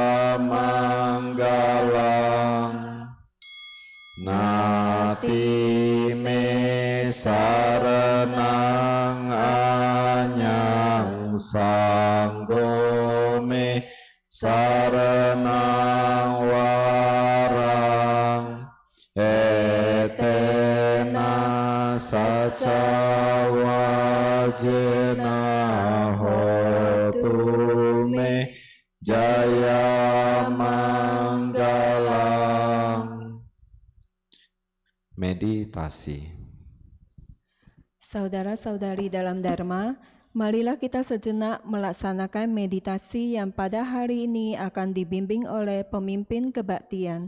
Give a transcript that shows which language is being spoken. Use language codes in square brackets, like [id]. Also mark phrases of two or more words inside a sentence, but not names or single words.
[pi] manggalang Nati me sarenang anyang sanggo me sarenang warang etena saca wajena hotu me jaya manggalang. [id] Meditasi. Saudara-saudari dalam Dharma, marilah kita sejenak melaksanakan meditasi yang pada hari ini akan dibimbing oleh pemimpin kebaktian.